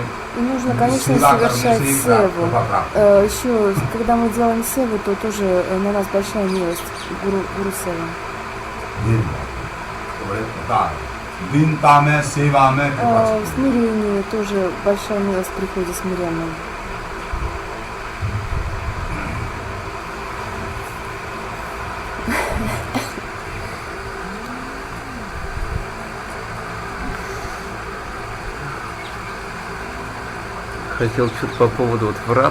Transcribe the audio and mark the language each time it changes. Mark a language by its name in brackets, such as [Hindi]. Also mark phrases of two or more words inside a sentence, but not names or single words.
[Russian] И нужно, конечно, [Hindi] सेवा करने [Russian] совершать [Hindi] से ही [Russian] севу. [Hindi] कृपा प्राप्त। [Russian] Еще, когда мы делаем севу, то тоже на нас большая милость. Гуру сева. [Hindi] ये बड़े पता है, दीनता में, सेवा में कृपा [Russian] В [Hindi] से। [Russian] смирении тоже большая милость приходит смиренным. Хотел что-то по поводу вот врат.